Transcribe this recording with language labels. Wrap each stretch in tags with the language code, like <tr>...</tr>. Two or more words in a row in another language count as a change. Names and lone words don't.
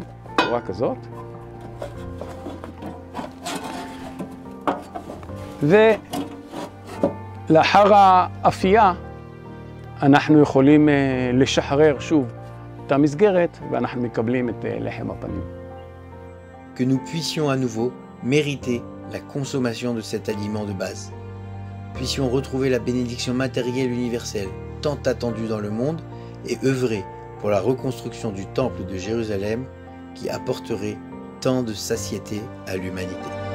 <he>צורה כזאת. לאחר האפייה אנחנו יכולים לשחרר שוב את המסגרת ואנחנו מקבלים את לחם הפנים.</he> <fr>Que nous puissions à nouveau mériter la consommation de cet aliment de base. Puissions retrouver la bénédiction matérielle universelle tant attendue dans le monde et œuvrer pour la reconstruction du temple de Jérusalem qui apporterait tant de satiété à l'humanité.</fr>